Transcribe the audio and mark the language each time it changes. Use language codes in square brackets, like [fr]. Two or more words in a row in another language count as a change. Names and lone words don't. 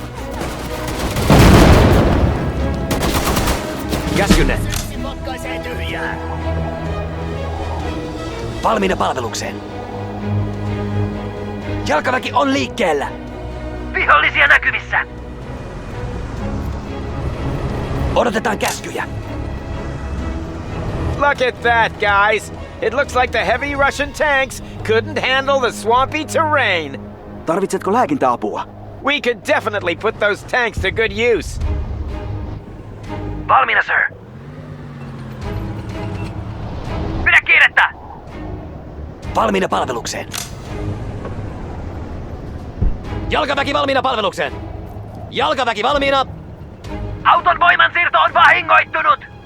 [fi] Käskynne. Potkaisee tyhjää. Valmiina palvelukseen. Jalkaväki on liikkeellä. Vihollisia näkyvissä! Odotetaan käskyjä. [en] Look at that, guys! It looks like the heavy Russian tanks couldn't handle the swampy terrain. [fi] Tarvitsetko lääkintäapua? [en] We could definitely put those tanks to good use. [fi] Valmiina, sir! Pidä kiirettä! Valmiina palvelukseen. Jalkaväki valmiina palvelukseen. Jalkaväki valmiina. Auton voimansiirto on vahingoittunut!